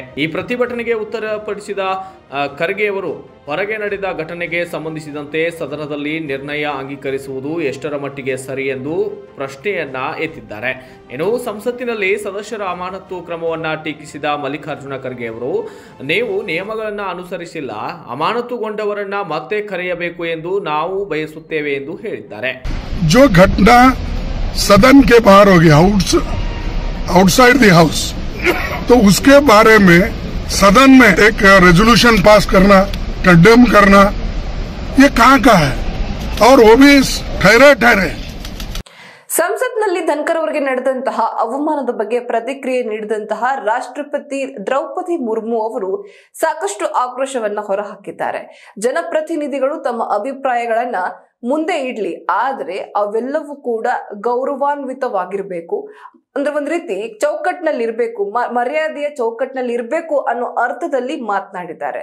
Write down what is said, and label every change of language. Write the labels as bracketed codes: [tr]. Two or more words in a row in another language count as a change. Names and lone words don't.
[kn] ಈ ಪ್ರತಿಭಟನೆಗೆ ಉತ್ತರಪಡಿಸಿದ ಖರ್ಗೆ ಅವರು, ಹೊರಗೆ ನಡೆದ ಘಟನೆಗೆ ಸಂಬಂಧಿಸಿದಂತೆ ಸದನದಲ್ಲಿ ನಿರ್ಣಯ ಅಂಗೀಕರಿಸುವುದು ಎಷ್ಟರ ಮಟ್ಟಿಗೆ ಸರಿ ಎಂದು ಪ್ರಶ್ನೆಯನ್ನ ಎತ್ತಿದ್ದಾರೆ. ಇನ್ನು ಸಂಸತ್ತಿನಲ್ಲಿ ಸದಸ್ಯರ ಅಮಾನತು ಕ್ರಮವನ್ನ ಟೀಕಿಸಿದ ಮಲ್ಲಿಕಾರ್ಜುನ ಖರ್ಗೆ ಅವರು, ನೀವು ನಿಯಮಗಳನ್ನು ಅನುಸರಿಸಿಲ್ಲ, ಅಮಾನತುಗೊಂಡವರನ್ನ ಮತ್ತೆ ಕರೆಯಬೇಕು ಎಂದು ನಾವು ಬಯಸುತ್ತೇವೆ ಎಂದು ಹೇಳಿದ್ದಾರೆ. [hi] जो घटना सदन के बाहर हो गया, [en] outside the house, [hi] तो उसके बारे में सदन में एक रेजोल्यूशन पास करना, कंडेम करना, ये कहाँ का है? और वो भी ठहरे [kn] ಸಂಸತ್ನಲ್ಲಿ ಧನ್ಕರ್ ಅವರಿಗೆ ನಡೆದಂತಹ ಅವಮಾನದ ಬಗ್ಗೆ ಪ್ರತಿಕ್ರಿಯೆ ನೀಡಿದಂತಹ ರಾಷ್ಟ್ರಪತಿ ದ್ರೌಪದಿ ಮುರ್ಮು ಅವರು ಸಾಕಷ್ಟು ಆಕ್ರೋಶವನ್ನ ಹೊರಹಾಕಿದ್ದಾರೆ. ಜನಪ್ರತಿನಿಧಿಗಳು ತಮ್ಮ ಅಭಿಪ್ರಾಯಗಳನ್ನ ಮುಂದೆ ಇಡ್ಲಿ, ಆದ್ರೆ ಅವೆಲ್ಲವೂ ಕೂಡ ಗೌರವಾನ್ವಿತವಾಗಿರ್ಬೇಕು, ಅಂದ್ರೆ ಒಂದ್ ರೀತಿ ಚೌಕಟ್ಟಿನಲ್ಲಿ ಇರ್ಬೇಕು, ಮರ್ಯಾದೆಯ ಚೌಕಟ್ಟಿನಲ್ಲಿ ಇರ್ಬೇಕು ಅನ್ನೋ ಅರ್ಥದಲ್ಲಿ ಮಾತನಾಡಿದ್ದಾರೆ.